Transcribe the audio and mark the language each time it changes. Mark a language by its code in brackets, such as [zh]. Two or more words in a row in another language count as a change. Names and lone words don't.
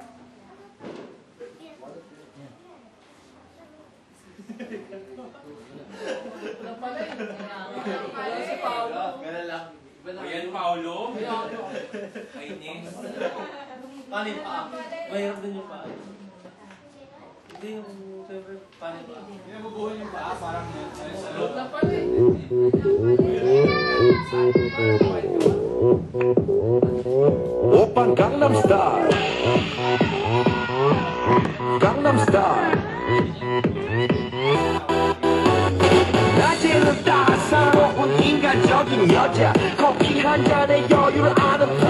[tl] Wala pala eh. Wala si Paolo. Ganun lang. Iba lang. Ayan, Paolo. Kainis. Paano yung paa? Mahirap din yung paa. Hindi yung siyempre, paano yung paa? Hindi na bubuhin yung paa, parang sa loob. Wala pala eh. [ko] 오빤 강남스타일 강남스타일 낮에는 따사로운 인간적인 여자 커피 한 잔에 여유를 아는